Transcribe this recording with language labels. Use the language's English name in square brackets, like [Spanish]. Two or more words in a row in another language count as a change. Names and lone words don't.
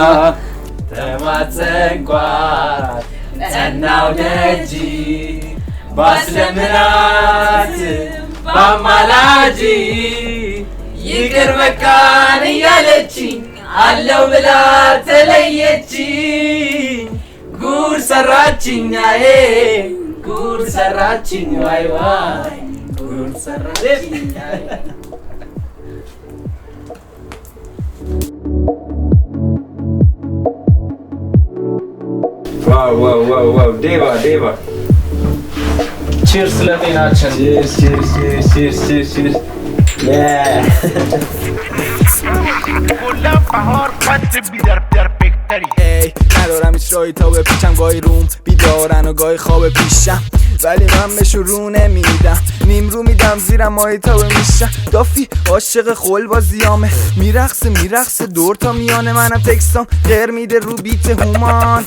[Amharic] ተማጸንኳት ጸናው ደጅ ባስለምናት ባማላጅ ይቅር በቃን እያለችኝ አለው ብላ ተለየችኝ። ጉድ ሰራችኝ ዋይ ጉድ ሰራችኝ። ዋው ዴባ ቺርስ ለጤናችን። ቺርስ [Persian] ندارم هیچ راهی تا بپیچم گاهی روم بیدارن و گاهی خواب پیشم ولی من بهشون رو نمیدم نیمرو میدم زیرم ماهی تا میشم دافی عاشق خول بازیامه میرقصه دور تا میانه منم تکستام غیر میده رو بیت هومان